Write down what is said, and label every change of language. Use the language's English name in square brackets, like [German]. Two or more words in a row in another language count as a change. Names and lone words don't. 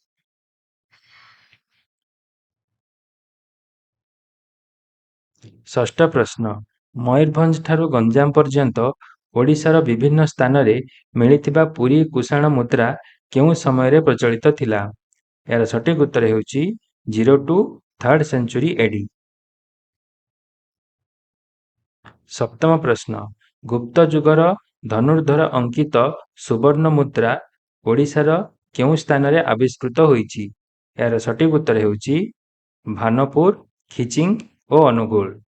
[Odia] ଷଷ୍ଠ ପ୍ରଶ୍ନ, ମୟୂରଭଞ୍ଜ ଠାରୁ ଗଞ୍ଜାମ ପର୍ଯ୍ୟନ୍ତ ଓଡ଼ିଶାର ବିଭିନ୍ନ ସ୍ଥାନରେ ମିଳିଥିବା ପୁରୀ କୁଷାଣ ମୁଦ୍ରା କେଉଁ ସମୟରେ ପ୍ରଚଳିତ ଥିଲା? ଏହାର ସଠିକ୍ ଉତ୍ତର ହେଉଛି [English] 0 to 3rd century AD। [Odia] ସପ୍ତମ ପ୍ରଶ୍ନ, ଗୁପ୍ତ ଯୁଗର ଧନୁର୍ଦ୍ଧର ଅଙ୍କିତ ସୁବର୍ଣ୍ଣ ମୁଦ୍ରା ଓଡ଼ିଶାର କେଉଁ ସ୍ଥାନରେ ଆବିଷ୍କୃତ ହୋଇଛି? ଏହାର ସଠିକ୍ ଉତ୍ତର ହେଉଛି ଭାନପୁର, ଖିଚିଙ୍ଗ ଓ ଅନୁଗୁଳ।